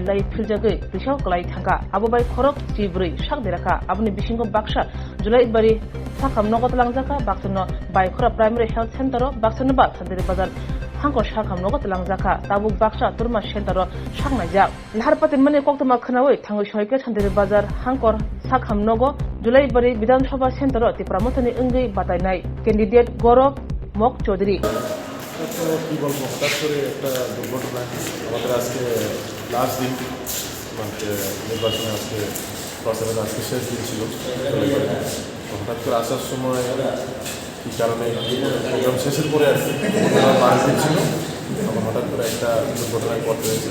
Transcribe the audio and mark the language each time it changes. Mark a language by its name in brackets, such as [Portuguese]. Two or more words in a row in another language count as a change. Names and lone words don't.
[Kok Borok] lai philjagi tisau klai thaka abubai khorok chibre shak deraka abuni bisingo baksha Julai bari sakam nogot langjaka baksono bai khora [English] primary health center [Kok Borok] o baksono ba sandiri bazar hangko sakam nogot langjaka tabu baksa turma center o saknajak laharpati mane Koktwma khnawi thango soike sandiri bazar hangkor sakam nogo Julai bari Bidhan Sabha center o tipra mothani ingri batainai candidate Gorok Mok Chaudhary [Bangla] কি বলবো, হঠাৎ করে একটা দুর্ঘটনা আমাদের আজকে লাস্ট দিন, মানে নির্বাচনে আজকে প্রচারের আজকে শেষ দিন ছিল। হঠাৎ করে আসার সময় কী কারণে প্রোগ্রাম শেষের পরে আর কি বাড়ি দিন ছিল, তখন হঠাৎ করে একটা দুর্ঘটনায় পড়তে হয়েছে।